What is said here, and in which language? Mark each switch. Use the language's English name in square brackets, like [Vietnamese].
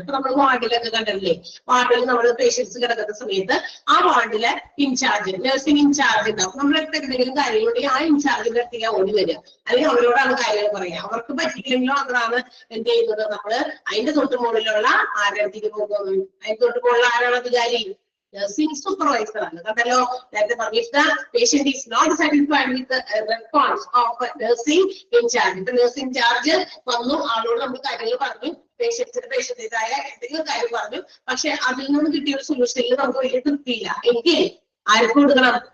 [Malayalam] ഇപ്പൊ നമ്മൾ വാർഡിലൊക്കെ കണ്ടിട്ടില്ലേ, വാർഡിൽ നമ്മൾ പേഷ്യൻസ് കിടക്കുന്ന സമയത്ത് ആ വാർഡിലെ ഇൻചാർജ്, നഴ്സിംഗ് ഇൻചാർജ് ഉണ്ടാവും. നമ്മളടുത്ത് എന്തെങ്കിലും കാര്യങ്ങളുണ്ടെങ്കിൽ ആ ഇൻചാർജിന്റെ അടുത്തേക്ക് ഓടി വരിക, അല്ലെങ്കിൽ അവരോടാണ് കാര്യങ്ങൾ പറയുക. അവർക്ക് പറ്റിയില്ലെങ്കിലും അതാണ് എന്ത് ചെയ്യുന്നത്, നമ്മള് അതിന്റെ തൊട്ട് മുകളിലുള്ള ആരുടെ അടുത്തേക്ക് പോകും? അതിന്റെ തൊട്ട് മുകളിൽ ആരാണ് അധികാരി? [English] Nursing supervisor [Malayalam] ആണ്. കണ്ടല്ലോ, നേരത്തെ പറഞ്ഞു, [English] if the patient is not satisfied with the response of nursing in charge. [Malayalam] ഇപ്പൊ നഴ്സിംഗ് ചാർജ് വന്നു, ആളോട് നമ്മൾ കാര്യങ്ങൾ പറഞ്ഞു, പേഷ്യന്റിന്റേതായ എന്തെങ്കിലും കാര്യം പറഞ്ഞു, പക്ഷെ അതിൽ നിന്ന് കിട്ടിയ ഒരു സൊല്യൂഷനിൽ നമുക്ക് വലിയ തൃപ്തിയില്ല എങ്കിൽ ആർക്ക് കൊടുക്കണം?